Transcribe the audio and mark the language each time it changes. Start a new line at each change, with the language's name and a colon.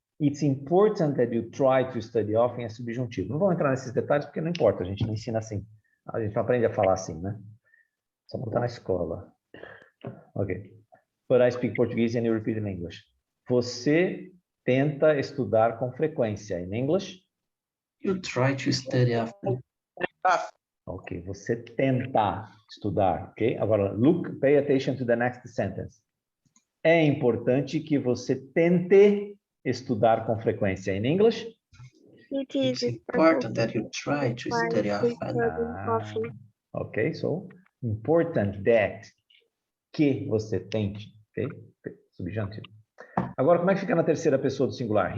English: It's important that you try to study often
Portuguese: é subjuntivo. Não vou entrar nesses detalhes porque não importa, a gente não ensina assim. A gente não aprende a falar assim, né? Só não está na escola. Ok.
English: But I speak Portuguese and you repeat in English.
Portuguese: Você tenta estudar com frequência.
English: In English? You try to study often.
Portuguese: Ok, você tenta estudar, ok?
English: Agora, pay attention to the next sentence.
Portuguese: É importante que você tente estudar com frequência.
English: In English? It's important that you try to study often. Ok, so important that
Portuguese: que você tente,
English: ok? Subjuntivo.
Portuguese: Agora, como é que fica na terceira pessoa do singular?